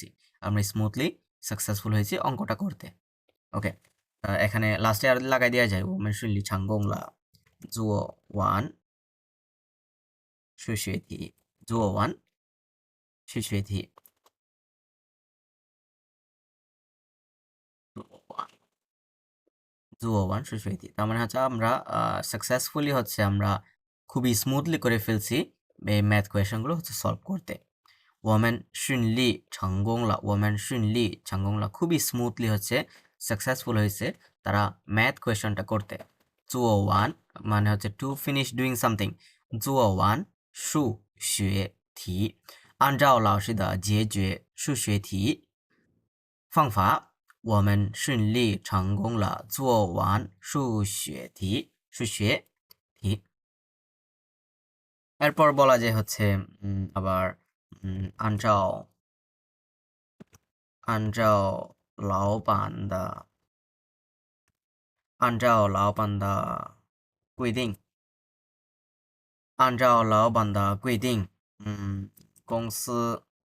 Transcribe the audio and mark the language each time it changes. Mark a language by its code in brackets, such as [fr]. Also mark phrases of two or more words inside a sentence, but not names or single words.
[bn] আমরা [en] smoothly successful [bn] হয়েছি অঙ্কটা করতে। ওকে, এখানে লাস্টে আর লাগাই দেওয়া যায় [zh] 我们顺利成功了做完数学题做完数学题做完数学题. [bn] তার মানে হচ্ছে আমরা সাকসেসফুলি হচ্ছে আমরা খুবই স্মুথলি করে ফেলছি এই ম্যাথ কোয়েশনগুলো হচ্ছে সলভ করতে। [zh] 我们顺利成功了 我们顺利成功了 [bn] খুবই স্মুথলি হচ্ছে সাকসেসফুল হয়েছে তারা ম্যাথ কোয়েশনটা করতে। 做完 মানে হচ্ছে [en] to finish doing something. [zh] 做完数学题按照老师的解决数学题方法我们顺利成功了做完数学题数学题। [bn] এরপর বলা যায় হচ্ছে আবার [zh] 按照按照老板的按照老板的规定，按照老板的规定，公司